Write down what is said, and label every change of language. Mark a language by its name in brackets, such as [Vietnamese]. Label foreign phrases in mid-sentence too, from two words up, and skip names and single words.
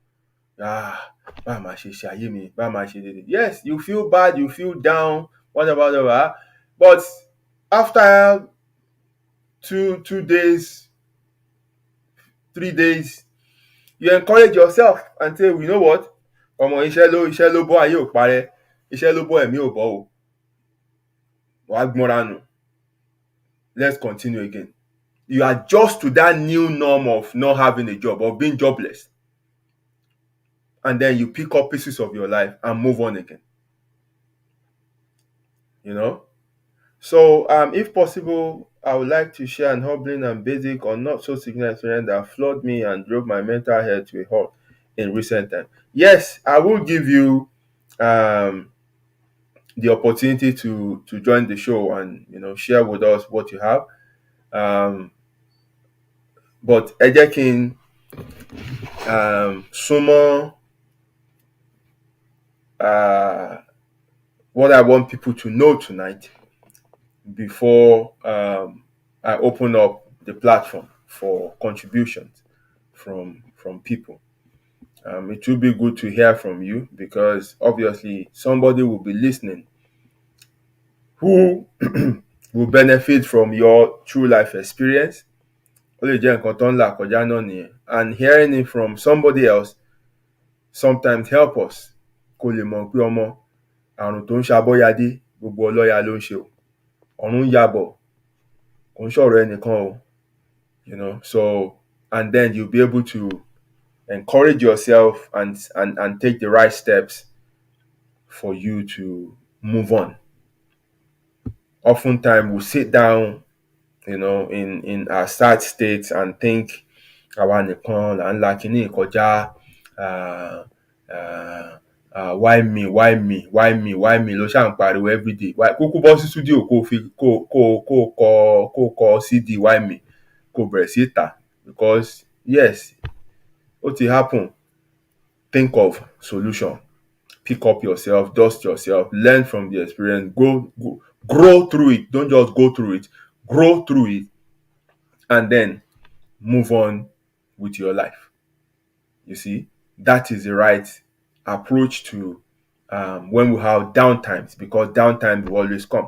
[English] Yes, you feel bad, you feel down, whatever. But after 2 days, 3 days, you encourage yourself and say, you know what? [Yoruba] Ọmọ iṣẹ́ ló bọ́ ayé ò parẹ́, iṣẹ́ ló bọ́ ẹ̀mí ò bọ́ o. Wàá gbọ́nra nù. [English] Let's continue again. You adjust to that new norm of not having a job, of being jobless. And then you pick up pieces of your life and move on again. You know? So, if possible, I would like to share an humbling and basic or not so significant experience that floored me and drove my mental health to a halt in recent time. Yes, I will give you the opportunity to join the show and, you know, share with us what you have. But [Yoruba] ẹ jẹ́ kí n súnmọ́ [English] what I want people to know tonight before I open up the platform for contributions from people. It will be good to hear from you because obviously somebody will be listening who will benefit from your true life experience. And hearing it from somebody else sometimes help us. [Yoruba] Àrùn tó ń ṣàbọ̀yadé gbogbo ọlọ́ya ló ń ṣe o, ọ̀run yabọ̀ kò ń ṣọ̀rọ̀ ẹnìkan o, [English] you know. So, and then you'll be able to encourage yourself and take the right steps for you to move on. Oftentimes we sit down, you know, in our sad states and think [Yoruba] àwa nìkan là ń la kíní kọjá, [English] why me [Yoruba] ló ṣáà ń pariwo everyday. Kúkú bọ́ sí studio kó kọ CD [English] why me [Yoruba] kó bẹ̀rẹ̀ sí tà, [English] because yes, [Yoruba] ó ti happen. [English] Think of solution, pick up yourself, dust yourself, learn from the experience, grow through it. Don't just go through it, grow through it, and then move on with your life. You see, that is the right approach to when we have downtimes, because downtime will always come.